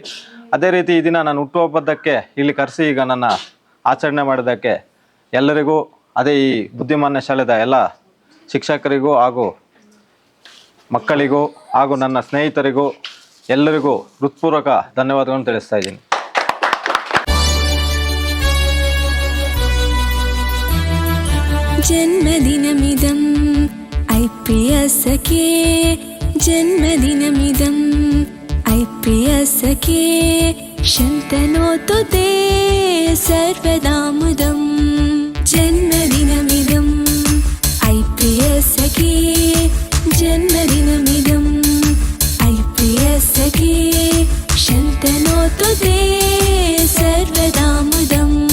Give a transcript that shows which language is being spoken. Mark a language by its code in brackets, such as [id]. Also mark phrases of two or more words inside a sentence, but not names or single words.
[kn] ಅದೇ ರೀತಿ ಈ ದಿನ ನಾನು ಹುಟ್ಟುಹಬ್ಬದಕ್ಕೆ ಇಲ್ಲಿ ಕರೆಸಿ ಈಗ ನನ್ನ ಆಚರಣೆ ಮಾಡೋದಕ್ಕೆ ಎಲ್ಲರಿಗೂ, ಅದೇ ಈ ಬುದ್ಧಿಮಾನ್ಯ ಶಾಲೆದ ಎಲ್ಲ ಶಿಕ್ಷಕರಿಗೂ ಹಾಗೂ ಮಕ್ಕಳಿಗೂ ಹಾಗೂ ನನ್ನ ಸ್ನೇಹಿತರಿಗೂ ಎಲ್ಲರಿಗೂ ಹೃತ್ಪೂರ್ವಕ ಧನ್ಯವಾದಗಳನ್ನು ತಿಳಿಸ್ತಾ ಇದ್ದೀನಿ. [sa] जन्मदिनमिदं ऐप्रियसखे जन्मदिनमिदं ऐप्रियसखे शन्तनोतु ते सर्वदा मुदं जन्मदिनमिदं ऐप्रियसखे जन्मदिनमिदं ऐप्रियसखे शन्तनोतु ते सर्वदा मुदम्